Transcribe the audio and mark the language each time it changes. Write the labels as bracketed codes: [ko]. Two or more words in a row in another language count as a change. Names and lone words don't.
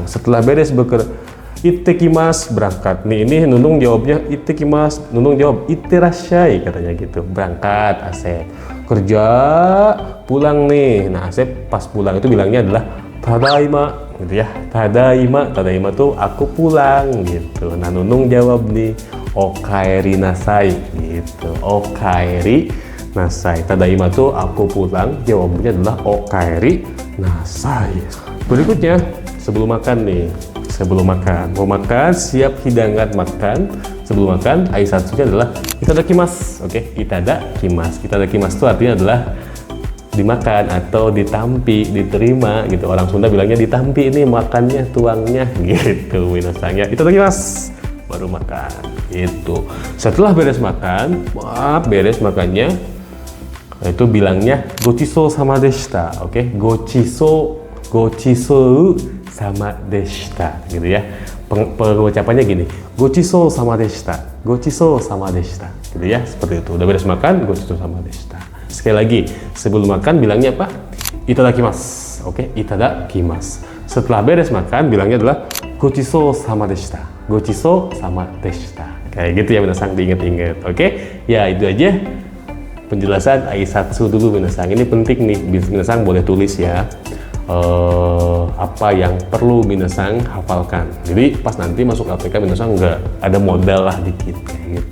[id] Setelah beres bekerja ittekimasu, berangkat nih, ini Nunung jawabnya ittekimasu, Nunung jawab itterashai katanya gitu, berangkat Asep kerja, pulang nih. Nah, Asep pas pulang itu bilangnya adalah tadaima gitu ya. Tadaima tuh aku pulang gitu. Nah, Nunung jawab nih [ja] おかえりなさい [id] gitu. [ja] おかえりなさい. [id] Tadaima tuh aku pulang, jawabnya adalah [ja] おかえりなさい. [id] Berikutnya, sebelum makan nih. Sebelum makan, mau makan, siap hidangan makan. Sebelum makan, aisatsunya adalah itadakimasu. Oke, itadakimasu. Itadakimasu itu artinya adalah dimakan atau ditampi, diterima gitu. Orang Sunda bilangnya ditampi, ini makannya, tuangnya gitu minasangnya. Itadakimasu, baru makan gitu. Setelah beres makan, beres makannya, itu bilangnya [ja] ごちそうさまでした. [id] Oke, [ja] ごちそうさまでした [id] gitu ya. Pengucapannya gini, [ja] ごちそうさまでした, ごちそうさまでした [id] gitu ya, seperti itu. Udah beres makan, [ja] ごちそうさまでした. [id] Sekali lagi, sebelum makan bilangnya apa? [ja] いただきます。Oke、いただきます. [id] Setelah beres makan bilangnya adalah [ja] ごちそうさまでした. ごちそうさまでした. [id] Kayak gitu ya minasang, diinget-inget. Oke, ya itu aja penjelasan aisatsu dulu minasang. Ini penting nih, minasang boleh tulis ya. Apa yang perlu minasang hafalkan. Jadi pas nanti masuk APK minasang nggak ada modal lah dikit kayak gitu.